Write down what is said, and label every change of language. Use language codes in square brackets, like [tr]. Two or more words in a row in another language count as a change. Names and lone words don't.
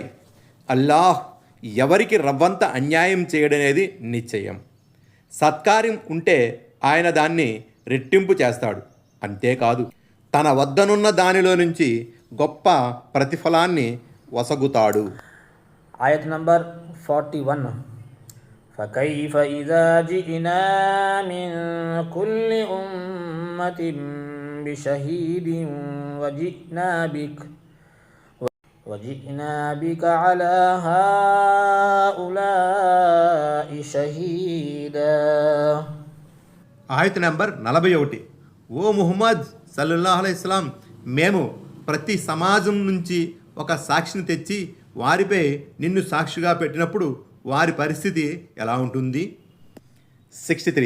[te] అల్లాహ్ ఎవరికి రవ్వంత అన్యాయం చేయడనేది నిశ్చయం. సత్కార్యం ఉంటే ఆయన దాన్ని రెట్టింపు చేస్తాడు. అంతేకాదు తన వద్దనున్న దానిలో నుంచి గొప్ప ప్రతిఫలాన్ని వసగుతాడు. ఆయత్ నంబర్ 41. [ar] فكيف إذا جئنا من كل أمة بشهيد وجئنا بك على هؤلاء شهيدا. [te] ఆయత్ నంబర్ 41. ఓ ముహమ్మద్ [ar] صلى الله عليه وسلم, [te] మేము ప్రతి సమాజం నుంచి ఒక సాక్షిని తెచ్చి వారిపై నిన్ను సాక్షిగా పెట్టినప్పుడు వారి పరిస్థితి ఎలా ఉంటుంది? 63.